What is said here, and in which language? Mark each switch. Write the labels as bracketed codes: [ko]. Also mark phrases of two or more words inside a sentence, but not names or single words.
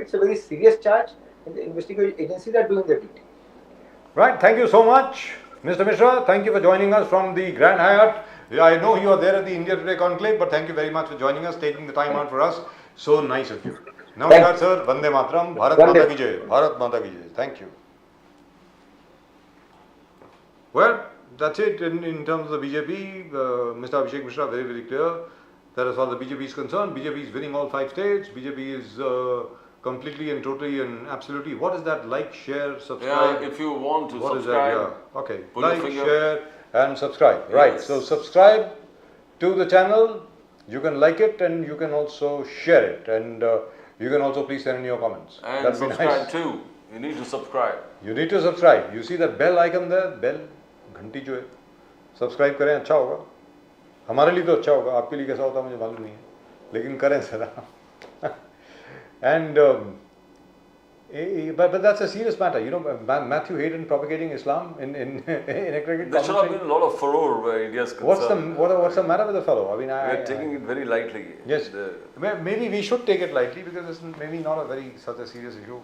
[en] It's a very serious charge, and the investigative agencies are doing their duty. Right. Thank you so much, Mr. Mishra. Thank you for joining us from the Grand Hyatt. I know you are there at the India Today conclave, but thank you very much for joining us, taking the time out for us. So nice of you. Namaskar, sir. [hi] वंदे मातरम्. भारत माता की जय. भारत माता की जय. [en] Thank you. Well, that's it in terms of the BJP. Mr. Abhishek Mishra, very, very clear that as far as the BJP is concerned, BJP is winning all 5 states. BJP is completely and totally and absolutely. What is that? Like, share, subscribe. Yeah, if you want to What subscribe. is that? Yeah. Okay. Pull your Like, finger. share and subscribe. Right. Yes. So subscribe to the channel. You can like it and you can also share it, and you can also please send in your comments. And That'd be subscribe nice. too. You need to subscribe. You need to subscribe. You see that bell icon there? [hi] Bell घंटी जो है, सब्सक्राइब करें, अच्छा होगा. हमारे लिए तो अच्छा होगा, आपके लिए कैसा होता है मुझे मालूम नहीं है, लेकिन करें ज़रा. [en] And but that's a serious matter. You know, Matthew Hayden propagating Islam in a cricket. There should have been a lot of furore where India's concerned. What's the matter with the fellow? I mean, We're taking it very lightly. Yes, maybe we should take it lightly because it's maybe not a very such a serious issue.